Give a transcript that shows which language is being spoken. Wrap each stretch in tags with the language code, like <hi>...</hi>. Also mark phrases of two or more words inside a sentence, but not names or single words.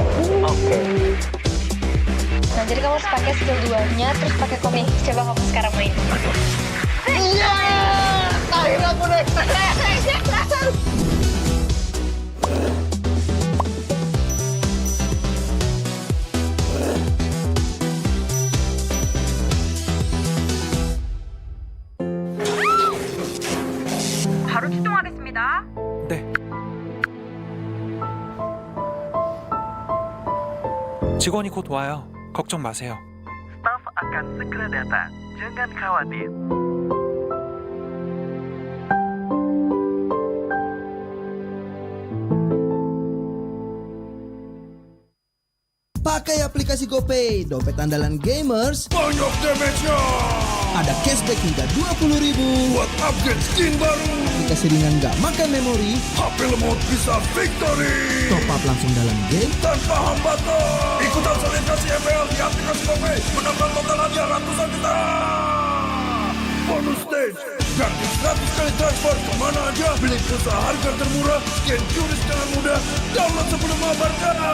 <id>Oke. Nah, jadi kamu harus pakai skill 2-nya, terus pakai komik. Coba kamu sekarang main. Iya! Akhirnya aku naik.</id> <ko>바로 출동하겠습니다. 네. 직원이 곧 와요. 걱정 마세요.</ko> <id>Staf akan segera datang. Jangan khawatir. Pakai aplikasi GoPay, dompet andalan gamers. Banyak damage-nya. Ada cashback hingga 20.000 buat</id> <en>upgrade skin</en> <id>baru. Dikasih ringan nggak makan memori. HP lemot bisa victory.</id> <en>Top up</en> <id>langsung dalam game tanpa hambatan. Ikutan selebrasi MPL di aplikasi GoPay. Menambah total hadiah ratusan juta.</id> <en>Bonus stage.</en> <id>Gratis 100 kali transfer kemana aja. Beli pulsa harga termurah. Scan QRIS dengan mudah. Download sebelum mabarkan.</id>